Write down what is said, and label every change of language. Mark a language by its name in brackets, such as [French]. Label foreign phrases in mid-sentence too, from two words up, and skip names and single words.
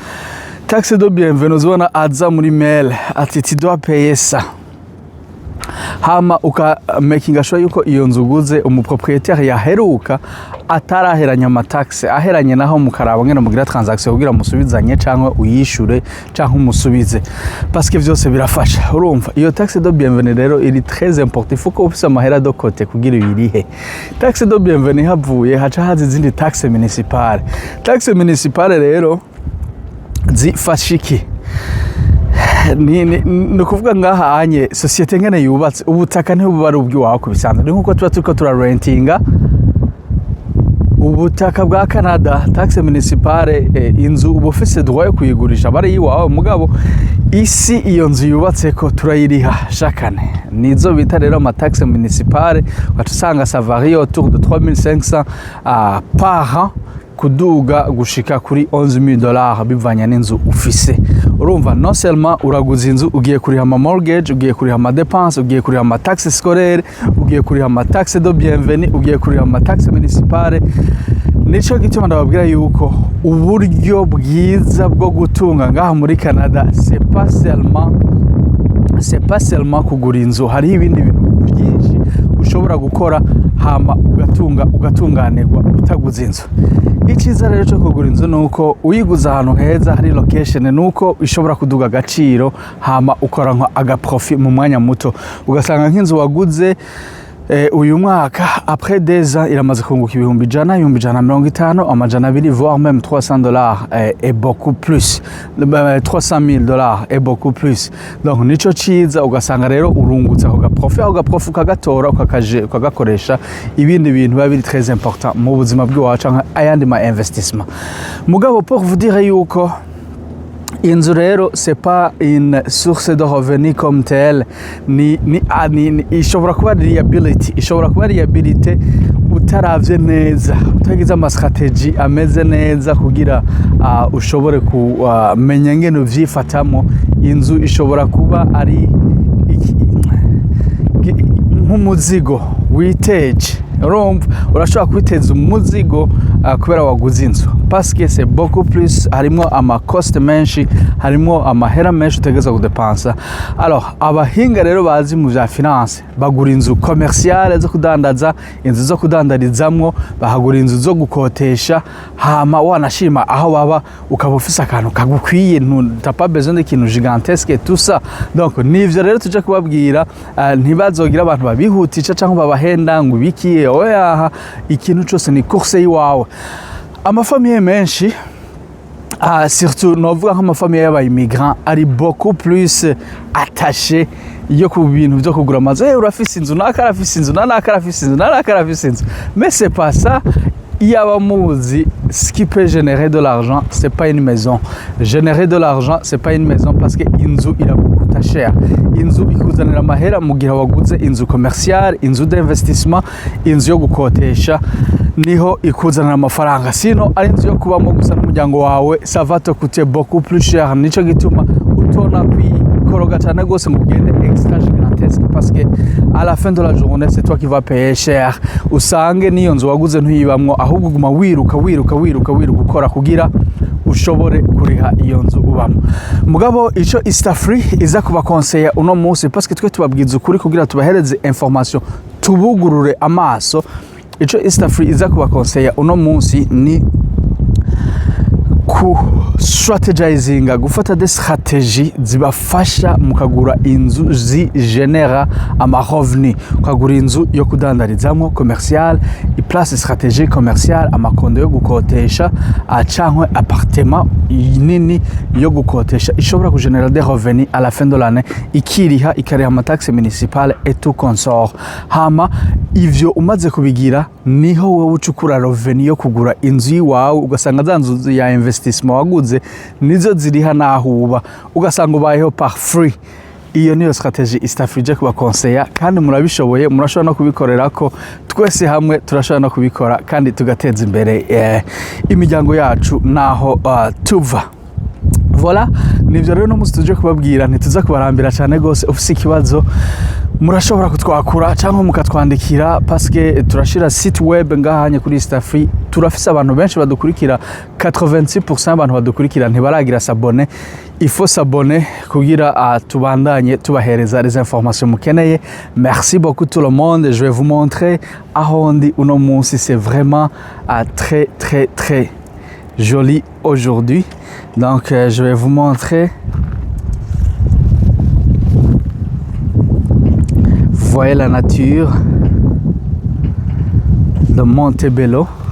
[French] Taxe de bienvenue [Rundi] uzibona aza muri mail ati [French] tu dois payer ça. [Rundi] Hama ukamakinga sure yuko iyo nzu uguze umupropriétaire yaheruka ataraheranya amataxe, aheranye naho mukaraba ngene mugira transaction kugira musubizanye cyangwa uyishure cyangwa umusubize, [French] parce que [Rundi] vyose birafasha. Urumva iyo [French] taxe de bienvenue [Rundi] rero iri [French] très important, il faut [Rundi] ko ufise amahera [French] de côté [Rundi] kugira uyirihe. [French] Taxe de bienvenue [Rundi] havuye haca haza izindi [French] taxe municipale. Taxe municipale [Rundi] rero zifashiki ni ukuvuga ngaha anye sosiyete ngene yubatse ubutaka ntibuba ari ubw'iwawe ku bisanzwe ni nk'uko tuba turiko turarentinga ubutaka bwa Canada taxe municipale inzu uba ufise droit yo kuyigurisha bari iwawe mugabo isi iyo nzu yubatse ko turayiriha shakane nizo bita rero ama taxe municipale watusanga [French] ça varie autour de 3500 par an [Rundi] kuduga gushika kuri $11,000 bivanya n'inzu ufise urumva [French] non seulement [Rundi] uraguza inzu ugiye kuriha ama mortgage ugiye kuriha ama dépenses ugiye kuriha ama [French] taxes scolaires [Rundi] ugiye kuriha ama [French] taxes de bienvenue [Rundi] ugiye kuriha ama [French] taxes municipales [Rundi] nico gituma ndababwira yuko uburyo bwiza bwo gutunga ngaha muri Canada [French] c'est pas seulement [Rundi] kugura inzu hari ibindi bintu byinshi ushobora gukora hama ugatunganirwa utaguze inzu icyiza rero cyo kugura inzu nuko uyiguza ahantu heza hari location nuko ishobora kuduga agaciro hama ukora nka agaprofit mu mwanya muto ugasanga nk'inzu waguze uyu mwaka après 2 ans iramaze kunguka ibihumbi 150 amajana 200 [French] voire même $300 et beaucoup plus $300,000 et beaucoup plus donc [Rundi] nico ciza ugasanga rero urungutse ako gaprofit ukagatora ukagakoresha ibindi bintu biba biri [French] très important [Rundi] mu buzima bw'iwacu ayandi ma investissement mugabo [French] pour vous dire [Rundi] yuko inzu rero [French] c'est pas une source de revenus comme telle [Rundi] ni ishobora kuba liability utaravye neza utagize ama strategy ameze neza kugira ushobore kumenya ngene uvyifatamo inzu ishobora kuba ari nk'umuzigo witeje urumva urashobora kwiteza umuzigo kubera waguze inzu [French] parce que c'est beaucoup plus [Rundi] harimo ama cost menshi harimo amahera menshi utegeza kudepansa alors abahinga rero bazi mu bya finance bagura inzu commerciale zo kudandaza inzu zo kudandarizamwo bahagura inzu zo gukotesha hama wanashima aho baba ukaba ufise akantu kagukwiye [French] t'as pas besoin de [Rundi] kintu gigantesque [French] et tout ça [Rundi] donc nivyo rero tuje kubabwira ntibazogira abantu babihutisha cyangwa babahenda ngo bikiye oya ikintu cyose ni course yiwawe amafamiye menshi surtout novuga nk'amafamiye y'abayimmigrants ari [French] beaucoup plus attaché [Rundi] yo ku bintu byo kugura amazu urafise inzu nakarafise inzu nakarafise inzu nakarafise inzu [French] mais c'est pas ça [Rundi] yaba muzi [French] ce qui peut générer de l'argent c'est pas une maison générer de l'argent c'est pas une maison parce que [Rundi] inzu irakuta [French] cher [Rundi] inzu ikuzanira amahera mu gihe waguze inzu commerciale inzu d'investissement inzu yo gukotesha niho ikuzanira amafaranga sino ari inzu yo kubamo gusa n'umuryango wawe [French] ça va te coûter beaucoup plus cher [Rundi] nico gituma utona kwikoroga cyane gose ngo ugende extra gigantesque [French] parce que à la fin de la journée c'est toi qui vas payer cher [Rundi] usange niyo nzu waguze ntuyibamwo ahubwo guma wiruka ukora kugira ushobore kuriha iyo nzu ubamo mugabo ico Istafree iza kuba conseiller uno munsi [French] parce que [Rundi] twe tubabwiza ukuri kugira tubahereze information tubugurure amaso ico Istafree iza kuba conseiller uno munsi ni ku strategizing gufata [French] des stratégies [Rundi] zibafasha mukagura inzu genera ama revenu ukagura inzu yo kudandarizamwo commercial i [French] place stratégique [Rundi] commercial amakondo yo gukotesha acankwe appartement nini yo gukotesha ishobora kugenera [French] des revenus à la fin de l'année [Rundi] ikiriha ikariha ama taxe municipale [French] et tout consort [Rundi] hama ivyo umaze kubigira niho wowe ucukura revenu yo kugura inzu yiwawe ugasanga zanzu ya investissement waguze nizo ziriha nahuba ugasanga ubayeho par free iyo niyo strategie Istafree je kuba conseiller kandi murabishoboye murashobora no kubikorera ko twese hamwe turashobora no kubikora kandi tugateza imbere imiryango yacu naho tuva voilà nivyo rero no mustuje kubabwira ntituza kubarambira cyane gose ufise ikibazo murashobora kutwakura cyangwa mukatwandikira [French] parce que [Rundi] turashira [French] site web [Rundi] ngahanye kuri Istafree turafise abantu benshi badukurikira 86% abantu badukurikira [French] ntibaragira s'abonner il faut s'abonner [Rundi] kugira tubandanye tubahereza [French] les informations mukeneye merci beaucoup tout le monde je vais vous montrer [Rundi] ahondi uno munsi [French] c'est vraiment très très très joli aujourd'hui donc je vais vous montrer vous voyez la nature de Montebello